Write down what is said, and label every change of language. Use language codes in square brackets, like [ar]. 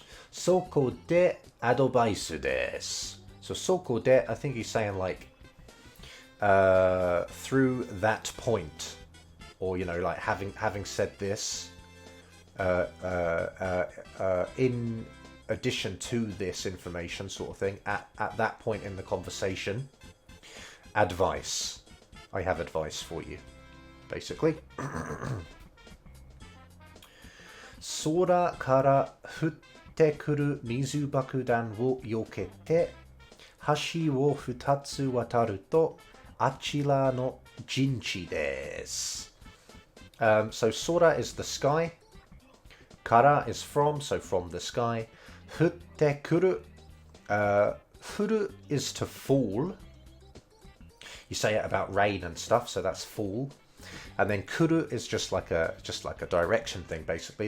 [ja] Soko de adobaisu desu. [en] So soko de, I think he's saying like through that point, or like having said this, in addition to this information sort of thing, at that point in the conversation, advice. I have advice for you, basically. [ja] 空から降ってくる水爆弾を避けて橋を2つ渡るとあちらの陣地です。 [en] So sora is the sky, kara is from, so from the sky. Futte kuru, furu is to fall. You say it about rain and stuff, so that's fall. And then kuru is just like a direction thing, basically.